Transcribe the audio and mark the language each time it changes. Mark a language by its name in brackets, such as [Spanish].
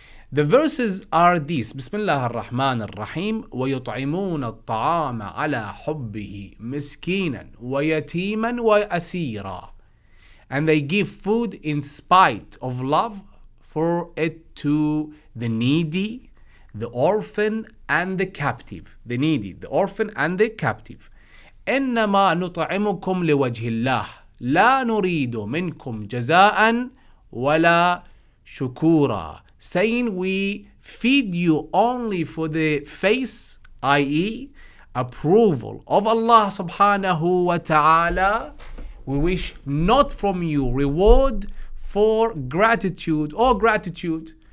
[English] The verses are these: [Arabic] Bismillah ar-Rahman ar-Rahim, وَيُطْعِمُونَ الطَّعَامَ عَلَى حُبِّهِ مِسْكِينًا وَيَتِيمًا وَأَسِيرًا. [English] And they give food in spite of love for it to the needy, the orphan, and the captive. The needy, the orphan, and the captive. [Arabic] إنما نطعمكم لوجه الله لا نريد منكم جزاء ولا شكورا. [English] Saying we feed you only for the face, i.e. approval of Allah subhanahu wa ta'ala. We wish not from you reward for gratitude or gratitude.